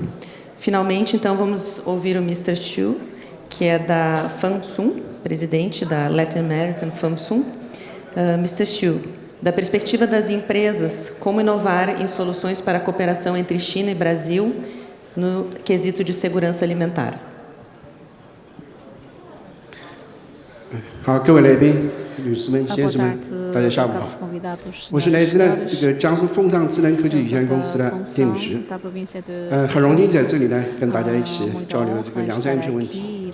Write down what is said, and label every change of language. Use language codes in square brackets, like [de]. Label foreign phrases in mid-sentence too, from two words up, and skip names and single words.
[pt] Finalmente, então, vamos ouvir o Mr. Xu, que é da FAMSUM, presidente da Latin American FAMSUM. Mr. Xu, da perspectiva das empresas, como inovar em soluções para a cooperação entre China e Brasil no quesito de segurança alimentar? [zh] 好，各位来宾、女士们、先生们，大家下午好。我是来自这个江苏丰尚智能科技有限公司的丁宇石。很荣幸在这里呢跟大家一起交流这个粮食安全问题。